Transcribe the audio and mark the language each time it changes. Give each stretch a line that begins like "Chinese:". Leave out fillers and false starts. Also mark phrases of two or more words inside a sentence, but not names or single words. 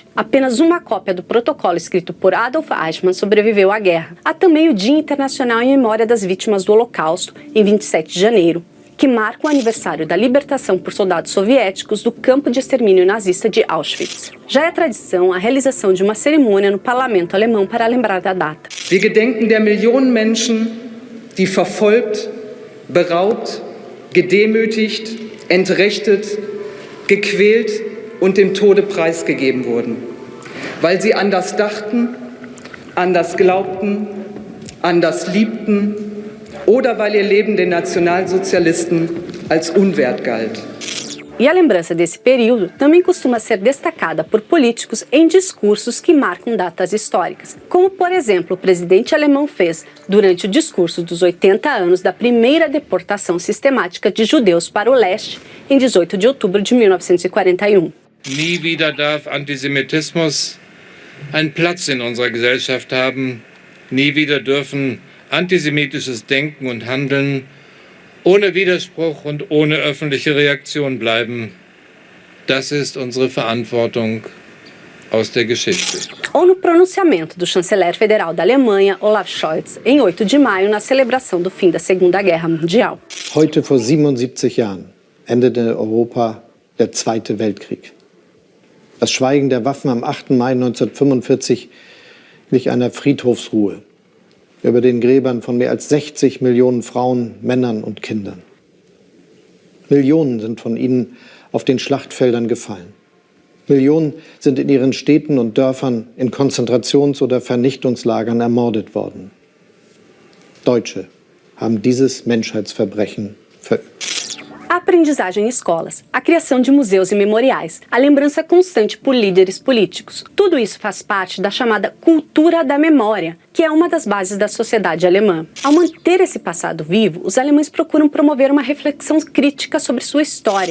Portuguese: Apenas uma cópia do protocolo escrito por Adolf Eichmann sobreviveu à guerra. Há também o Dia Internacional em Memória das Vítimas do Holocausto, em 27 de janeiro. Que marca o aniversário da libertação por soldados soviéticos do campo de extermínio nazista de Auschwitz. Já é tradição a realização de uma cerimônia no parlamento alemão para lembrar da data.
German: Wir gedenken der Millionen Menschen, die verfolgt, beraubt, gedemütigt entrechtet, gequält und dem Tode preisgegeben wurden, weil sie anders dachten, anders glaubten, anders liebten oder weil ihr Leben den Nationalsozialisten als unwert galt.
Portuguese: E a lembrança desse período também costuma ser destacada por políticos em discursos que marcam datas históricas, como, por exemplo, o presidente alemão fez durante o discurso dos 80 anos da primeira deportação sistemática de judeus para o leste, em 18 de outubro de 1941.
German: Nie wieder darf Antisemitismus einen Platz in unserer Gesellschaft haben. Nie wieder dürfen antisemitisches Denken und Handeln ohne Widerspruch und ohne öffentliche Reaktion bleiben. Das ist unsere Verantwortung aus der Geschichte.
Portuguese: Ou no pronunciamento do chanceler federal da Alemanha, Olaf Scholz, em 8 de maio, na celebração do fim da Segunda Guerra Mundial.
German: Heute vor 77 Jahren endete in Europa der Zweite Weltkrieg. Das Schweigen der Waffen am 8. Mai 1945 glich einer Friedhofsruhe über den Gräbern von mehr als 60 Millionen Frauen, Männern und Kindern. Millionen sind von ihnen auf den Schlachtfeldern gefallen. Millionen sind in ihren Städten und Dörfern in Konzentrations- oder Vernichtungslagern ermordet worden. Deutsche haben dieses Menschheitsverbrechen verübt.
Portuguese: A aprendizagem em escolas, a criação de museus e memoriais, a lembrança constante por líderes políticos. Tudo isso faz parte da chamada cultura da memória, que é uma das bases da sociedade alemã. Ao manter esse passado vivo, os alemães procuram promover uma reflexão crítica sobre sua história.